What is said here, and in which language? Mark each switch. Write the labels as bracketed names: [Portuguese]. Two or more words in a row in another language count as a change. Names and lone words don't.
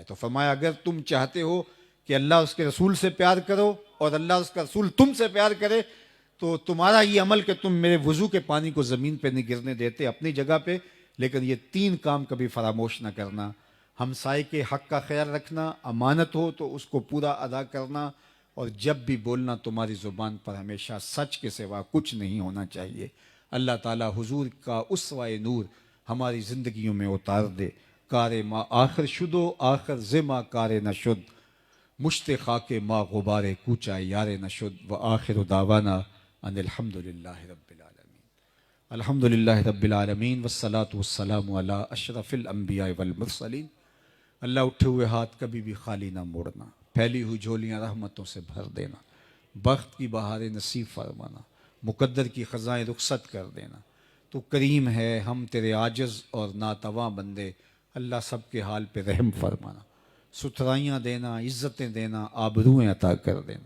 [Urdu] تو فرمایا اگر تم چاہتے ہو کہ اللہ اس کے رسول سے پیار کرو اور اللہ اس کا رسول تم سے پیار کرے، تو تمہارا یہ عمل کہ تم میرے وضو کے پانی کو زمین پہ نہیں گرنے دیتے اپنی جگہ پہ، لیکن یہ 3 کام کبھی فراموش نہ کرنا: ہمسائے کے حق کا خیال رکھنا، امانت ہو تو اس کو پورا ادا کرنا، اور جب بھی بولنا تمہاری زبان پر ہمیشہ سچ کے سوا کچھ نہیں ہونا چاہیے. اللہ تعالی حضور کا اسوہ نور ہماری زندگیوں میں اتار دے. [Persian] کار ما آخر شدو آخر زما کار نشد، مشت خاک ما غبار کوچا یار نشد. [Arabic] و آخر دعوانا ان الحمد للہ رب العالمین. الحمد للہ رب العالمین والصلاة والسلام علی اشرف الانبیاء والمرسلین. [Urdu] اللہ اٹھے ہوئے ہاتھ کبھی بھی خالی نہ موڑنا، پھیلی ہوئی جھولیاں رحمتوں سے بھر دینا، بخت کی بہاریں نصیب فرمانا، مقدر کی خزائیں رخصت کر دینا. تو کریم ہے، ہم تیرے عاجز اور ناتواں بندے، اللہ سب کے حال پہ رحم فرمانا، ستھرائیاں دینا، عزتیں دینا، آبروئیں عطا کر دینا.